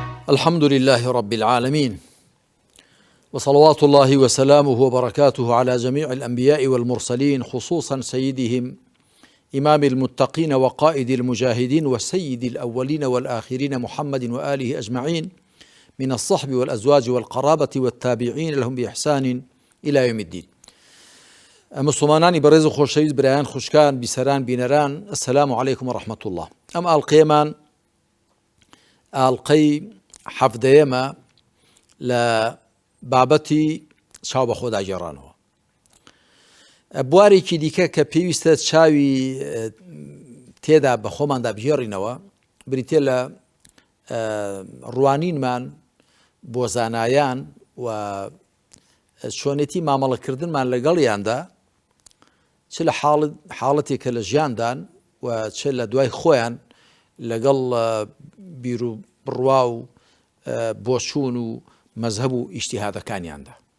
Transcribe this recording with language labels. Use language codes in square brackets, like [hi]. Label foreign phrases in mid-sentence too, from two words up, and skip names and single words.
[ar] الحمد لله رب العالمين، وصلوات الله وسلامه وبركاته على جميع الأنبياء والمرسلين، خصوصا سيدهم إمام المتقين وقائد المجاهدين وسيد الأولين والآخرين محمد وآله أجمعين، من الصحب والأزواج والقرابة والتابعين لهم بإحسان إلى يوم الدين. [ckb] مسلمانانی بەڕێز و خۆشەویست، برایان خوشکان، بیسەران بینەران، [ar] السلام عليكم ورحمة الله. [ckb] ئەم ئاڵقەیەمان ئاڵقەی حەفدەیەمە لە بابەتی چاو بە خۆدا گێڕانەوە. بوارێکی دیکە کە پێویستە چاوی تێدا بە خۆماندا بگێڕینەوە، بریتێ لە ڕوانینمان بۆ زانایان و چۆنێتی مامەڵەکردنمان لەگەڵیاندا، چ لە حاڵەتێکە لە ژیاندان و چ لە دوای خۆیان لەگەڵ بیر و بڕوا و بۆچوون و مەزهەب و ئیجتیهادەکانیاندا.